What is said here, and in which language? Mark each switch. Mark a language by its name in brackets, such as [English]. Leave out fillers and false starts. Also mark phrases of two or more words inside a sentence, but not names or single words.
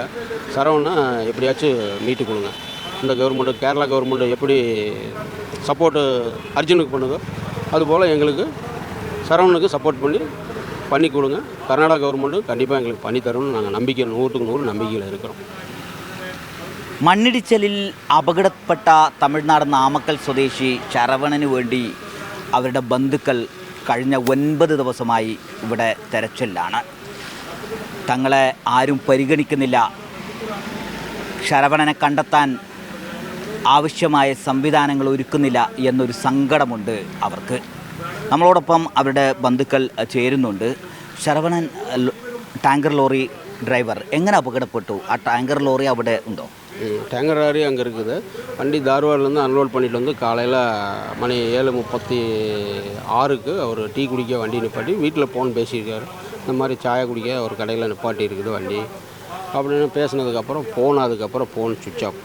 [Tamil] சரவணனை எப்படியாச்சும் மீட்டு கொடுங்க. இந்த கவர்மெண்ட்டு கேரளா கவர்மெண்ட்டு எப்படி சப்போர்ட்டு அர்ஜுனுக்கு பண்ணுதோ அதுபோல் எங்களுக்கு சரவணனுக்கு சப்போர்ட் பண்ணி கொடுங்க. கர்நாடகா கவர்மெண்ட்டும் கண்டிப்பாக எங்களுக்கு பண்ணித்தரும்னு நாங்கள் நம்பிக்கை 100க்கு 100 நம்பிக்கையில் இருக்கிறோம். [Malayalam] മണ്ണിടിച്ചിലിൽ അപകടപ്പെട്ട തമിഴ്നാട് നാമക്കൽ സ്വദേശി ശരവണന് വേണ്ടി അവരുടെ ബന്ധുക്കൾ കഴിഞ്ഞ 9 ദിവസമായി ഇവിടെ തെരച്ചിലാണ്. തങ്ങളെ ആരും പരിഗണിക്കുന്നില്ല, ശരവണനെ കണ്ടെത്താൻ ആവശ്യമായ സംവിധാനങ്ങൾ ഒരുക്കുന്നില്ല എന്നൊരു സങ്കടമുണ്ട് അവർക്ക്. നമ്മളോടൊപ്പം അവരുടെ ബന്ധുക്കൾ ചേരുന്നുണ്ട്. ശരവണൻ ടാങ്കർ ലോറി [Tamil] டிரைவர் எங்கே அபகடப்பட்டு டேங்கர் லோரி അവിടെ உண்டோ? டேங்கர் லாரி அங்கே இருக்குது. வண்டி தார்வாடிலேருந்து அன்லோட் பண்ணிட்டு வந்து காலையில் மணி 7:36க்கு அவர் டீ குடிக்க வண்டி நிப்பாட்டி வீட்டில் ஃபோன் பேசியிருக்காரு. இந்த மாதிரி சாயா குடிக்க ஒரு கடையில் நிப்பாட்டி இருக்குது வண்டி அப்படின்னு பேசினதுக்கப்புறம் அதுக்கப்புறம் ஃபோன் [English] switch off.